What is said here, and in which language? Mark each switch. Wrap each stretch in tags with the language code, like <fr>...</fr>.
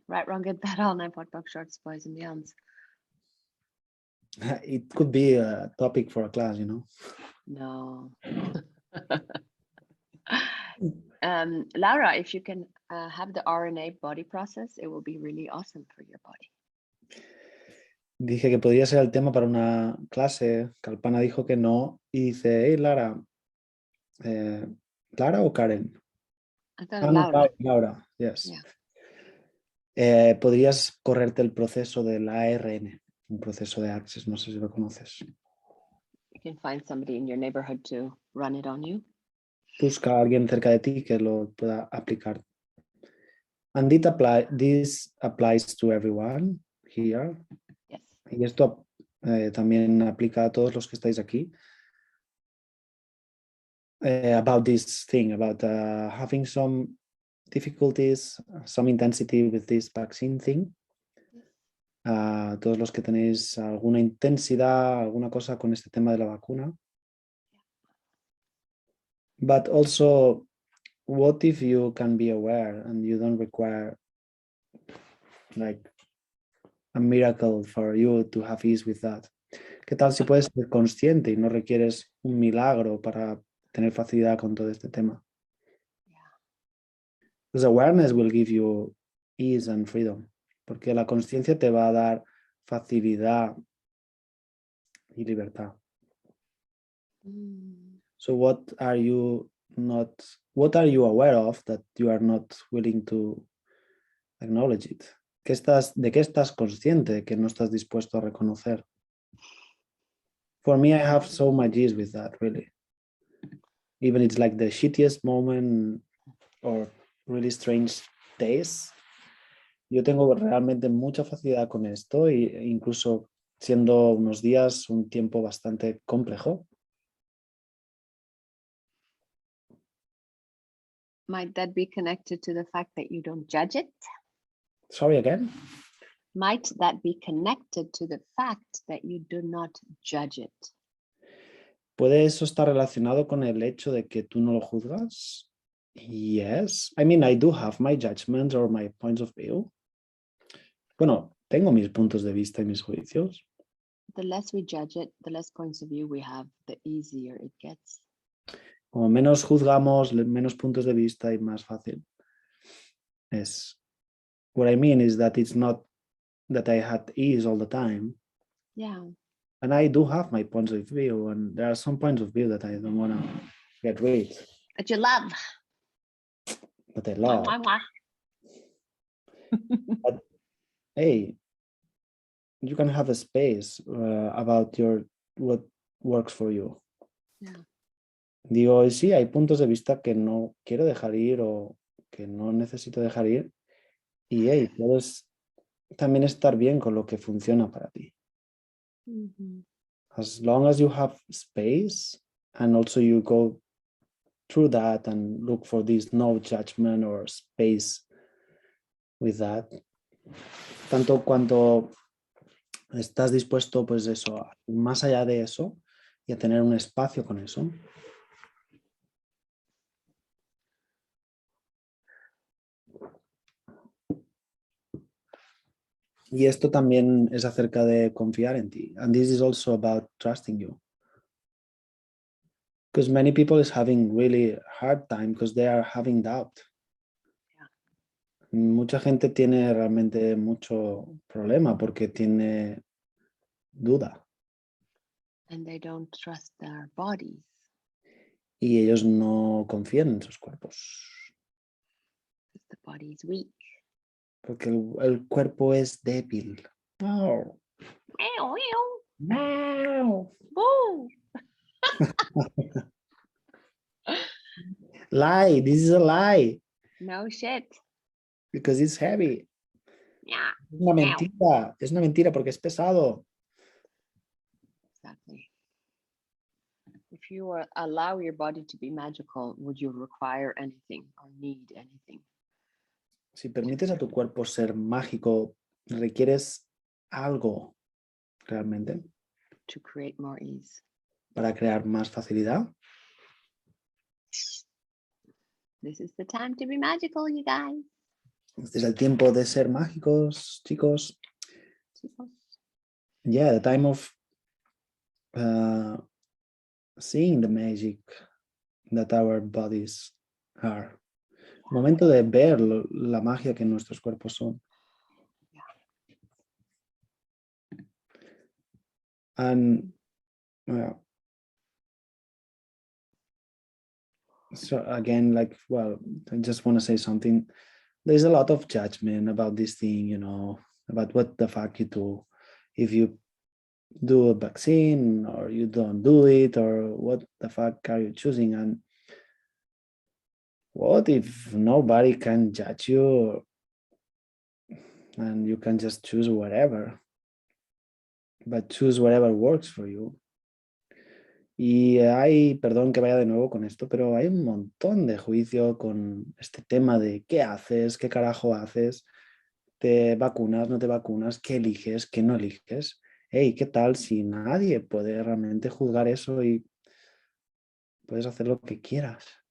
<en>Right, wrong, good, bad, all nine pot box shorts, boys and beyonds. It could be a topic for a class, you know. No. Laura, if you can have the RNA body process, it will be really awesome for your body.</en> <es>Dije que podría ser el tema para una clase. Kalpana dijo que no. Y dice, hey, Lara. ¿Clara o Karen?</es> <en>Laura. Laura, yes. Yeah.</en> <es>Podrías correrte el proceso del ARN, un proceso de Access, no sé si lo conoces.</es> <en>You can find somebody in your neighborhood to run it on you.</en> <es>Busca a alguien cerca de ti que lo pueda aplicar.</es> <en>And this applies to everyone here. Yes.</en> <es>Y esto también aplica a todos los que estáis aquí.</es> <en>About this thing, about having some difficulties, some intensity with this vaccine thing.</en> <es>Todos los que tenéis alguna intensidad, alguna cosa con este tema de la vacuna.</es> <en>But also, what if you can be aware and you don't require like a miracle for you to have ease with that?</en> <es>¿Qué tal si puedes ser consciente y no requieres un milagro para tener facilidad con todo este tema?</es> <en>Because awareness will give you ease and freedom.</en> <es>Porque la consciencia te va a dar facilidad y libertad.</es> <en>So what are you aware of that you are not willing to acknowledge it?</en> <es>¿De qué estás consciente que no estás dispuesto a reconocer?</es> <en>For me, I have so much ease with that, really. Even it's like the shittiest moment or really strange days.</en> <es>Yo tengo realmente mucha facilidad con esto e incluso siendo unos días un tiempo bastante complejo.</es> <en>Might that be connected to the fact that you don't judge it? Sorry again? Might that be connected to the fact that you do not judge it?</en> <es>¿Puede eso estar relacionado con el hecho de que tú no lo juzgas?</es> <en>Yes. I mean, I do have my judgments or my points of view.</en> <es>Bueno, tengo mis puntos de vista y mis juicios.</es> <en>The less we judge it, the less points of view we have, the easier it gets.</en> <es>Como menos juzgamos, menos puntos de vista y más fácil es.</es> <en>What I mean is that it's not that I had ease all the time. Yeah. And I do have my points of view, and there are some points of view that I don't want to get rid. That you love. That I love. Mwah, mwah, mwah. But, hey, you can have a space about what works for you. Yeah.</en> <es>Digo, sí, hay puntos de vista que no quiero dejar ir o que no necesito dejar ir. Y hey, puedes también estar bien con lo que funciona para ti. Mm-hmm.</es> <en>As long as you have space and also you go through that and look for this no judgment or space with that.</en> <es>Tanto cuanto estás dispuesto, pues eso, más allá de eso y a tener un espacio con eso. Y esto también es acerca de confiar en ti.</es> <en>And this is also about trusting you. Because many people is having really hard time because they are having doubt. Yeah.</en> <es>Mucha gente tiene realmente mucho problema porque tiene duda.</es> <en>And they don't trust their bodies.</en> <es>Y ellos no confían en sus cuerpos.</es> <en>The body is weak.</en> <es>Porque el cuerpo es débil.</es> <en>No. Meow, No. meow. Lie. This is a lie. No shit. Because it's heavy. Yeah.</en> <es>Es una mentira. Es una mentira porque es pesado.</es> <en>Exactly. If you allow your body to be magical, would you require anything or need anything?</en> <es>Si permites a tu cuerpo ser mágico, requieres algo realmente.</es> <en>To create more ease.</en> <es>Para crear más facilidad.</es> <en>This is the time to be magical, you guys.</en> <es>Este es el tiempo de ser mágicos, chicos.</es> <en>Yeah, the time of seeing the magic that our bodies are.</en> <es>Momento de ver la magia que nuestros cuerpos son.</es> <en>And so again, like, well, I just want to say something. There's a lot of judgment about this thing, you know, about what the fuck you do. If you do a vaccine or you don't do it, or what the fuck are you choosing? And what if nobody can judge you and you can just choose whatever, but choose whatever works for you?</en> <es>Y hay, perdón que vaya de nuevo con esto, pero hay un montón de juicio con este tema de qué haces, qué carajo haces, te vacunas, no te vacunas, qué eliges, qué no eliges. Hey, ¿qué tal si nadie puede realmente juzgar eso y puedes hacer lo que quieras?</es>